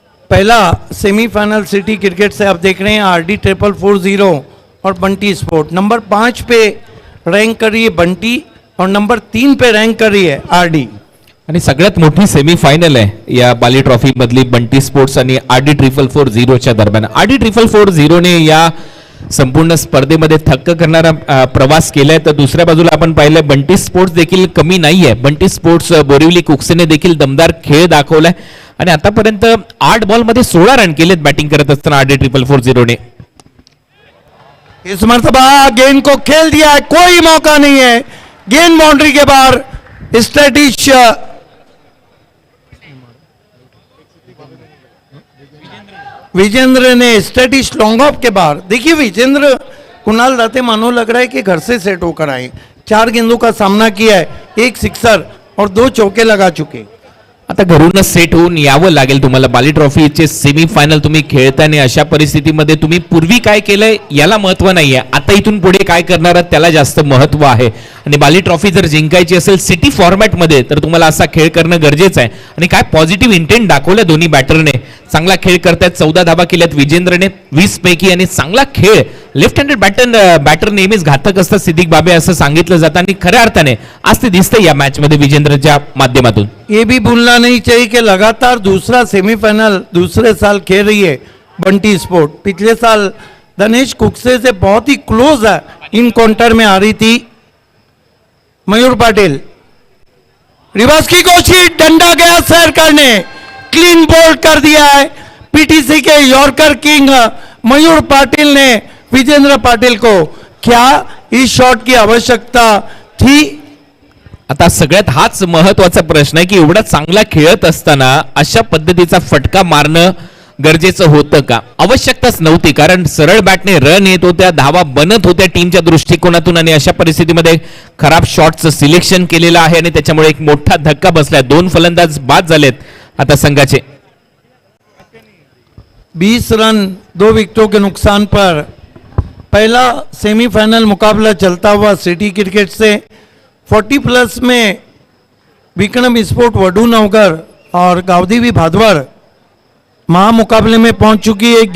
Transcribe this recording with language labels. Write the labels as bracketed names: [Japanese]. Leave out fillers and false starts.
[Hindi] पहला semifinal city cricket से आप देख रहे हैं RD 440 और बंटी स्पोर्ट। नंबर 5 पे रैंक कर रही है बंटी और नंबर 3 पे रैंक कर रही है आरडी। [Marathi] आणि सगळ्यात मोठी सेमीफायनल आहे या बाली ट्रॉफी मधली बंटी स्पोर्ट्स आणि RD 440 दरम्यान। RD 440 ने या संपूर्ण स्पर्धेमध्ये थक्क करणारा प्रवास केलाय, तर दुसऱ्या बाजूला आपण पाहिलंय बंटी स्पोर्ट्स देखील कमी नाहीये। बंटी स्पोर्ट्स बोरिवली कुक्सेने देखील दमदार खेळ दाखवलाय आणि आतापर्यंत 8 बॉल मध्ये 16 रन केलेत बॅटिंग करत असताना RD 440 ने। [Hindi] इस मर्तबा गेंद को खेल दिया है, कोई मौका नहीं है, गेंद बाउंड्री के बाहर। स्टैटिश विजेंद्र ने स्टैटिश लॉन्ग ऑफ के बाहर। देखिए विजेंद्र कुणाल दाते मानो लग रहा है कि घर से सेट होकर आए, 4 गेंदों का सामना किया है, 1 सिक्सर और 2 चौके लगा चुके। [Marathi] आता घरूनच सेट होऊन यावं लागेल तुम्हाला। बाली ट्रॉफीचे सेमीफायनल तुम्ही खेळताना अशा परिस्थितीमध्ये तुम्ही पूर्वी काय केलंय याला महत्व नाहीये, आता इथून पुढे काय करणार आहात त्याला जास्त महत्व आहे। आणि बाली ट्रॉफी जर जिंकायची असेल सिटी फॉर्मॅट मध्ये तर तुम्हाला असा खेळ करणं गरजेचं आहे। आणि काय पॉझिटिव्ह इंटेंट दाखवलं दोन्ही बॅटरने, चांगला खेळ करतायत, 14 धाबा केल्यात विजेंद्रने 20 पैकी आणि चांगला खेळ। लेफ्ट हँडेड बॅटर नेहमीच घातक असतात सिद्दीक बाबे असं सांगितलं जातं आणि खऱ्या अर्थाने आज ते दिसतंय या मॅच मध्ये विजेंद्रच्या माध्यमातून। [Hindi] ये भी भूलना नहीं चाहिए कि लगातार दूसरा सेमीफाइनल दूसरे साल खेल रही है बंटी स्पोर्ट। पिछले साल धनेश कुक्से से बहुत ही क्लोज है, इन काउंटर में आ रही थी। मयूर पाटिल रिवर्स की कोशिश, डंडा गया सैर करने, क्लीन बोल्ड कर दिया है। पीटीसी के यॉर्कर किंग मयूर पाटिल ने विजेंद्र पाटिल को, क्या इस शॉट की आवश्यकता थी? [Marathi] आता सगळ्यात हाच महत्वाचा प्रश्न आहे की एवढा चांगला खेळत असताना अशा पद्धतीचा फटका मारणं गरजेचं होतं का? आवश्यकताच नव्हती, कारण सरळ बॅटने रन येत होत्या, धावा बनत होत्या टीमच्या दृष्टिकोनातून आणि अशा परिस्थितीमध्ये खराब शॉटचं सिलेक्शन केलेलं आहे आणि त्याच्यामुळे एक मोठा धक्का बसलाय। 2 फलंदाज बाद झालेत आता संघाचे। [Hindi] 20 रन 2 विकेटों के नुकसान पर पहला सेमीफाइनल मुकाबला चलता हुआ सिटी क्रिकेट से 40 प्लस में विक्रम स्पोर्ट वडूनगर और गावदेवी भादवर महामुकाबले में पहुंच चुकी है।